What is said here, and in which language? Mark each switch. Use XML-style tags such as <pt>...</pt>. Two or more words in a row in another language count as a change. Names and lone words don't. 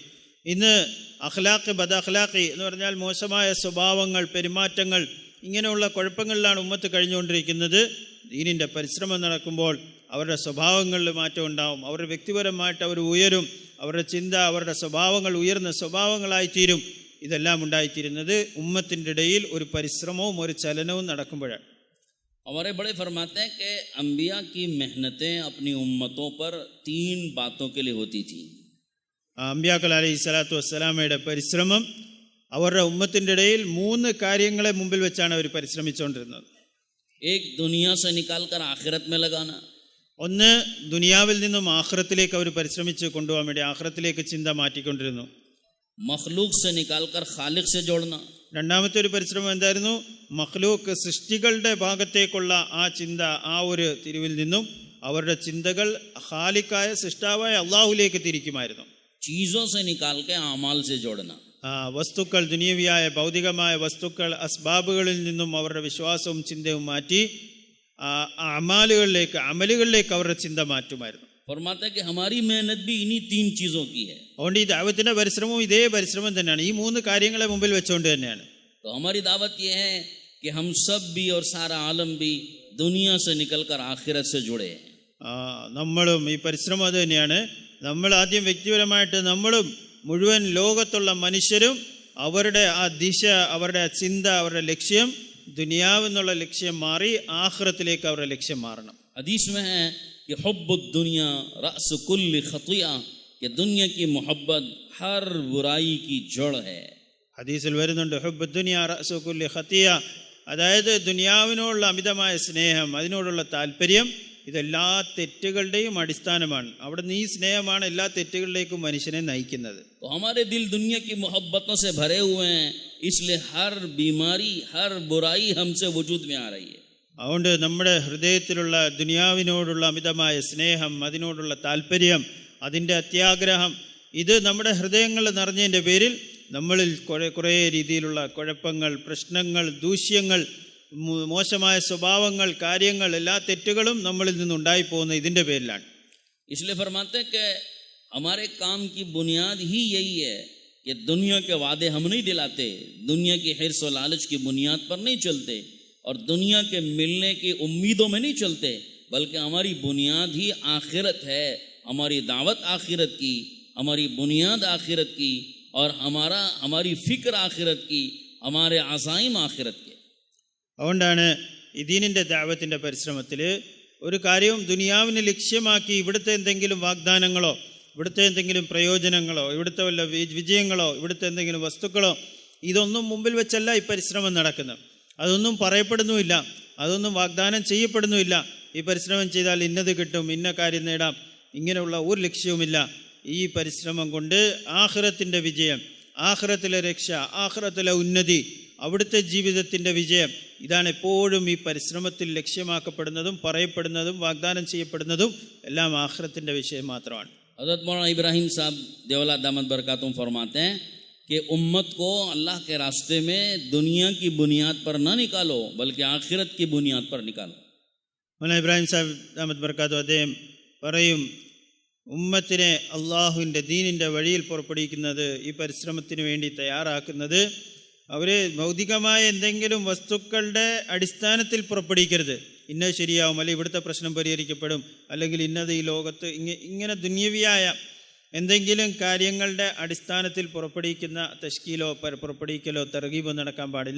<ml>ഇന്ന് അഖ്ലാഖ്, ബദഅഖ്ലാഖി എന്ന് പറഞ്ഞാൽ മോശമായ സ്വഭാവങ്ങൾ, പെരുമാറ്റങ്ങൾ, ഇങ്ങനെയുള്ള കുഴപ്പങ്ങളിലാണ് ഉമ്മത്ത് കഴിഞ്ഞുകൊണ്ടിരിക്കുന്നത്. ദീനിൻ്റെ പരിശ്രമം നടക്കുമ്പോൾ അവരുടെ സ്വഭാവങ്ങളിൽ മാറ്റം ഉണ്ടാവും. അവരുടെ വ്യക്തിപരമായിട്ട് അവർ ഉയരും. അവരുടെ ചിന്ത, അവരുടെ സ്വഭാവങ്ങൾ ഉയർന്ന സ്വഭാവങ്ങളായിത്തീരും. ഇതെല്ലാം ഉണ്ടായിത്തീരുന്നത് ഉമ്മത്തിൻ്റെ ഇടയിൽ ഒരു പരിശ്രമവും ഒരു ചലനവും നടക്കുമ്പോഴാണ്.</ml> <hi>हमारे बड़े फरमाते हैं कि अंबिया की मेहनतें अपनी उम्मतों पर 3 बातों के लिए होती थी.</hi> <ml>അമ്പിയാക്കൾ</ml> <ar>عليه الصلاة</ar> <ml>വസ്സലാമയുടെ പരിശ്രമം അവരുടെ ഉമ്മത്തിൻ്റെ ഇടയിൽ 3 കാര്യങ്ങളെ മുമ്പിൽ വെച്ചാണ് അവർ പരിശ്രമിച്ചുകൊണ്ടിരുന്നത്.</ml> <hi>एक दुनिया से निकाल कर आखिरत में लगाना.</hi> <ml>ഒന്ന്, ദുനിയാവിൽ നിന്നും ആഖിറത്തിലേക്ക് അവർ പരിശ്രമിച്ച് കൊണ്ടുപോകാൻ വേണ്ടി ആഖിറത്തിലേക്ക് ചിന്ത മാറ്റിക്കൊണ്ടിരുന്നു.</ml> <hi>मखलूक से निकाल कर खालिक से जोड़ना.</hi> <ml>രണ്ടാമത്തെ ഒരു പരിശ്രമം എന്തായിരുന്നു? മഖ്ലൂക്ക് സൃഷ്ടികളുടെ ഭാഗത്തേക്കുള്ള ആ ചിന്ത, ആ ഒരു തിരിവിൽ നിന്നും അവരുടെ ചിന്തകൾ ഖാലിക്കായ സൃഷ്ടാവായ അള്ളാഹുലേക്ക് തിരിക്കുമായിരുന്നു.</ml> <hi>चीज़ों से निकाल के आमाल से जोड़ना.</hi> <ml>വസ്തുക്കൾ, ദുനിയവിയായ ഭൗതികമായ വസ്തുക്കൾ, അസ്ബാബുകളിൽ നിന്നും അവരുടെ വിശ്വാസവും ചിന്തയും മാറ്റി അമലുകളിലേക്ക് അവരുടെ ചിന്ത മാറ്റുമായിരുന്നു.</ml> <hi>फरमाता है कि हमारी मेहनत भी इन्हीं 3 चीज़ों की है.</hi> <ml>അതുകൊണ്ട് ഈ ദഅവത്തിന്റെ പരിശ്രമവും ഇതേ പരിശ്രമം തന്നെയാണ്, ഈ 3 കാര്യങ്ങളെ മുമ്പിൽ വെച്ചുകൊണ്ട് തന്നെയാണ്.</ml> <hi>तो हमारी दावत ये है कि हम सब भी और सारा आलम भी दुनिया से निकल कर आखिरत से जुड़े हैं.</hi> <ml>നമ്മളും ഈ പരിശ്രമം അത് തന്നെയാണ്. നമ്മൾ ആദ്യം വ്യക്തിപരമായിട്ട് നമ്മളും മുഴുവൻ ലോകത്തുള്ള മനുഷ്യരും അവരുടെ ആ ദിശ, അവരുടെ ആ ചിന്ത, അവരുടെ ലക്ഷ്യം ദുനിയാവെന്നുള്ള ലക്ഷ്യം മാറി ആഖിറത്തിലേക്ക് അവരുടെ ലക്ഷ്യം മാറണം.</ml> <hi>हदीस में है कि</hi> <ar>حب الدنيا رأس كل خطيئة,</ar> <hi>कि दुनिया की मोहब्बत हर बुराई की जड़ है.</hi> <ml>ഹദീസിൽ വരുന്നുണ്ട്</ml> <ar>حب الدنيا رأس كل خطيئة,</ar> <ml>അതായത് ദുനിയാവിനോടുള്ള അമിതമായ സ്നേഹം, അതിനോടുള്ള താല്പര്യം ഇതെല്ലാ തെറ്റുകളുടെയും അടിസ്ഥാനമാണ്. അവിടെ നിന്ന് ഈ സ്നേഹമാണ് എല്ലാ തെറ്റുകളിലേക്കും മനുഷ്യനെ നയിക്കുന്നത്.</ml> <hi>तो हमारे दिल दुनिया की मोहब्बतों से भरे हुए हैं, इसलिए हर बीमारी हर बुराई हमसे वजूद में आ रही है.</hi> <ml>അതുകൊണ്ട് നമ്മുടെ ഹൃദയത്തിലുള്ള ദുനിയാവിനോടുള്ള അമിതമായ സ്നേഹം, അതിനോടുള്ള താല്പര്യം, അതിൻ്റെ അത്യാഗ്രഹം, ഇത് നമ്മുടെ ഹൃദയങ്ങളിൽ നിറഞ്ഞതിൻ്റെ പേരിൽ നമ്മളിൽ കുറേ രീതിയിലുള്ള കുഴപ്പങ്ങൾ, പ്രശ്നങ്ങൾ, ദൂഷ്യങ്ങൾ, മോശമായ സ്വഭാവങ്ങൾ, കാര്യങ്ങൾ, എല്ലാ തെറ്റുകളും നമ്മളിൽ നിന്നുണ്ടായിപ്പോകുന്ന ഇതിൻ്റെ പേരിലാണ്.</ml> <hi>इसलिए फरमाते हैं कि हमारे काम की बुनियाद ही यही है कि दुनिया के वादे हम नहीं दिलाते, दुनिया की हिर्स और लालच की बुनियाद पर नहीं चलते और दुनिया के मिलने की उम्मीदों में नहीं चलते, बल्कि हमारी बुनियाद ही आखिरत है. हमारी दावत आखिरत की, हमारी बुनियाद आखिरत की और हमारी फ़िक्र आखिरत की, हमारे अज़ाइम आखिरत के.</hi> <ml>അതുകൊണ്ടാണ് ഈ ദീനിൻ്റെ ദഅവത്തിൻ്റെ പരിശ്രമത്തിൽ ഒരു കാര്യവും ദുനിയാവിനെ ലക്ഷ്യമാക്കി ഇവിടുത്തെ എന്തെങ്കിലും വാഗ്ദാനങ്ങളോ, ഇവിടുത്തെ എന്തെങ്കിലും പ്രയോജനങ്ങളോ, ഇവിടുത്തെ വല്ല വിജയങ്ങളോ, ഇവിടുത്തെ എന്തെങ്കിലും വസ്തുക്കളോ, ഇതൊന്നും മുമ്പിൽ വെച്ചല്ല ഈ പരിശ്രമം നടക്കുന്നത്. അതൊന്നും പറയപ്പെടുന്നുമില്ല, അതൊന്നും വാഗ്ദാനം ചെയ്യപ്പെടുന്നുമില്ല. ഈ പരിശ്രമം ചെയ്താൽ ഇന്നത് കിട്ടും, ഇന്ന കാര്യം നേടാം, ഇങ്ങനെയുള്ള ഒരു ലക്ഷ്യവുമില്ല. ഈ പരിശ്രമം കൊണ്ട് ആഖിറത്തിൻ്റെ വിജയം, ആഖിറത്തിലെ രക്ഷ, ആഖിറത്തിലെ ഉന്നതി, അവിടുത്തെ ജീവിതത്തിൻ്റെ വിജയം, ഇതാണ് എപ്പോഴും ഈ പരിശ്രമത്തിൽ ലക്ഷ്യമാക്കപ്പെടുന്നതും പറയപ്പെടുന്നതും വാഗ്ദാനം ചെയ്യപ്പെടുന്നതും എല്ലാം ആഖിറത്തിൻ്റെ വിഷയം മാത്രമാണ്.</ml> <hi>हज़रत मौलाना इब्राहिम साहब देवला</hi> <ar>دامت بركاتهم</ar> <hi>फरमाते हैं कि उम्मत को अल्लाह के रास्ते में दुनिया की बुनियाद पर ना निकालो, बल्कि आखिरत की बुनियाद पर निकालो.</hi> <ml>മൗലാന ഇബ്രാഹിം സാഹിബ്</ml> <ar>دامت بركاته</ar> <ml>അദ്ദേഹം പറയും, ഉമ്മത്തിനെ അള്ളാഹുവിൻ്റെ ദീനിൻ്റെ വഴിയിൽ പുറപ്പെടുവിക്കുന്നത്, ഈ പരിശ്രമത്തിന് വേണ്ടി തയ്യാറാക്കുന്നത് അവർ ഭൗതികമായ എന്തെങ്കിലും വസ്തുക്കളുടെ അടിസ്ഥാനത്തിൽ പുറപ്പെടുവിക്കരുത്. ഇന്നത് ശരിയാവും, അല്ലെങ്കിൽ ഇവിടുത്തെ പ്രശ്നം പരിഹരിക്കപ്പെടും, അല്ലെങ്കിൽ ഇന്നത് ഈ ലോകത്ത് ഇങ്ങനെ ദുന്യവിയായ എന്തെങ്കിലും കാര്യങ്ങളുടെ അടിസ്ഥാനത്തിൽ പുറപ്പെടുവിക്കുന്ന തശ്കീലോ പുറപ്പെടുവിക്കലോ തർഗീബോ നടക്കാൻ പാടില്ല.</ml>